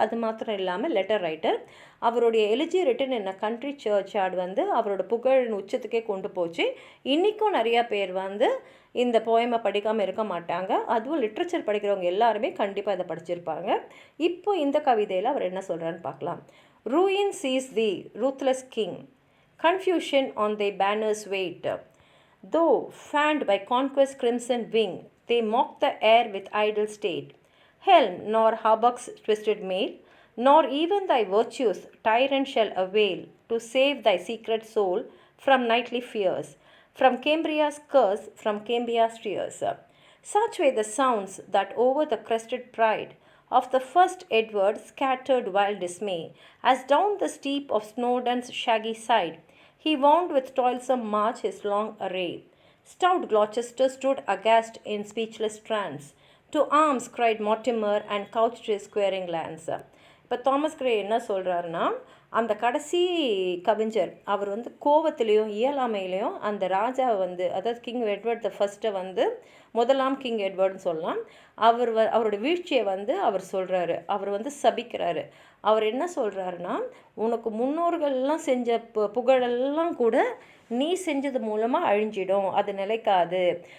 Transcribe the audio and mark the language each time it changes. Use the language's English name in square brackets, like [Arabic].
[Tamil] அது மாத்திரம் இல்லாமல் லெட்டர் ரைட்டர். அவருடைய எலிஜி written in a country search art அவரோட புகழின் உச்சத்துக்கே கொண்டு போச்சு. இன்றைக்கும் நிறையா பேர் இந்த போயமை படிக்காமல் இருக்க மாட்டாங்க. அதுவும் லிட்ரேச்சர் படிக்கிறவங்க எல்லாருமே கண்டிப்பாக இதை படிச்சிருப்பாங்க. இப்போ இந்த கவிதையில் அவர் என்ன சொல்கிறான்னு பார்க்கலாம். [English] Ruin sees thee, ruthless king. Confusion on thy banners wait. Though fanned by conquest's crimson wing, they mock the air with idle state. Helm nor hauberk's twisted mail, nor even thy virtues tyrant shall avail to save thy secret soul from nightly fears, from Cambria's curse, from Cambria's tears. Such were the sounds that over the crested pride of the first Edward scattered wild dismay, as down the steep of Snowdon's shaggy side he wound with toilsome march his long array. Stout Gloucester stood aghast in speechless trance. To arms cried Mortimer and couched his squaring lance. [Tamil] இப்போ Thomas grey என்ன சொல்கிறாருன்னா, அந்த கடைசி கவிஞர் அவர் கோவத்திலையும் இயலாமையிலையும் அந்த ராஜாவை அதாவது king Edward த ஃபர்ஸ்ட்டை முதலாம் கிங் எட்வர்ட்னு சொல்லலாம், அவரோட வீழ்ச்சியை அவர் சொல்கிறாரு. அவர் சபிக்கிறாரு. அவர் என்ன சொல்கிறாருன்னா, உனக்கு முன்னோர்கள்லாம் செஞ்ச புகழெல்லாம் கூட நீ செஞ்சது மூலமாக அழிஞ்சிடும், அது நிலைக்காது.